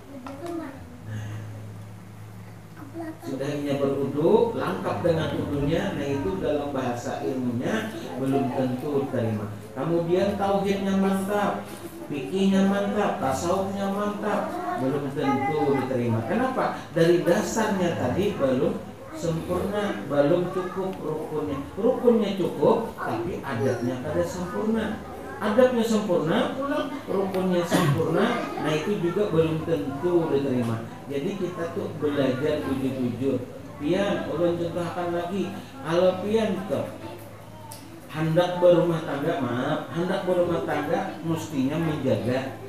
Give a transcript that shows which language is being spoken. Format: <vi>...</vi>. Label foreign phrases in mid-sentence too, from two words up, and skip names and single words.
<id>Sudah hanya berwudu, lengkap dengan wudunya, nah itu dalam bahasa ilmunya belum tentu terima. Kemudian tauhidnya mantap, fikihnya mantap, tasawufnya mantap, belum tentu diterima. Kenapa? Dari dasarnya tadi belum sempurna, belum cukup rukunnya. Rukunnya cukup, tapi adabnya kada sempurna. Adabnya sempurna, pula rukunnya sempurna, nah itu juga belum tentu diterima. Jadi kita tuh belajar jujur-jujur.</id> <bjn>Pian, ulun</bjn> <id>contohkan lagi. Kalau pian tuh hendak berumah tangga, hendak berumah tangga mestinya menjaga.</id>